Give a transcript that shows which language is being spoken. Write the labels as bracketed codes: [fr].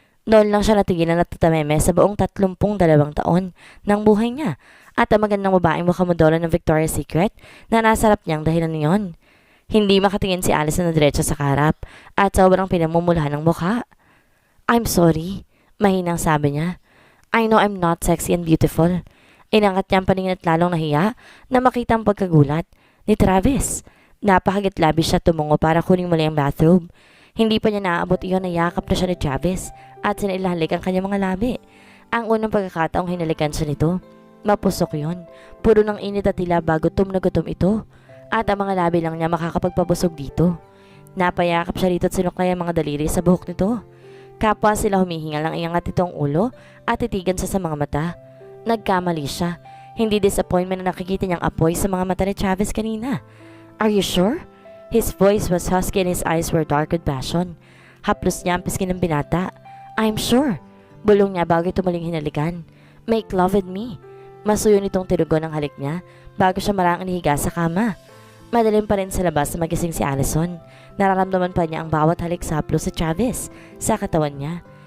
[tl] Noon lang siya natigilan at tatameme sa buong 32 taon ng buhay niya at ang magandang babaeng mukhang ng Victoria's Secret na nasarap niyang dahilan niyon. Hindi makatingin si Allison na diretso sa kaharap at sobrang pinamumulahan ng mukha. [en] I'm sorry, [tl] mahinang sabi niya. [en] I know I'm not sexy and beautiful. [tl] Inangat niya ang paningin at lalong nahiya na makita ang pagkagulat ni Travis. Napakagit-labis siya tumungo para kuning muli ang bathrobe. Hindi pa niya naaabot iyon na yakap na siya ni Travis at sinilahalik ang kanyang mga labi. Ang unang pagkakataong hinalikan siya nito. Mapusok yun. Puro ng init at tila ba gutom na gutom ito. At ang mga labi lang niya makakapagpabusog dito. Napayakap siya rito at sinuklay ang mga daliri sa buhok nito. Kapwa sila humihingal ang iangat itong ulo at titigan siya sa mga mata. Nagkamali siya. Hindi disappointment na nakikita niyang apoy sa mga mata ni Travis kanina. [en] Are you sure? His voice was husky and his eyes were dark with passion. [tl] Haplos niya ang pisngi ng binata. [en] I'm sure. [tl] Bulong niya bago ito muling hinalikan. [en] Make love with me. [tl] Masuyo nitong tirugo ng halik niya bago siya marang inihiga sa kama. Madalim pa rin sa labas na magising si Allison. Nararamdaman pa niya ang bawat halik sa haplos si Travis sa katawan niya.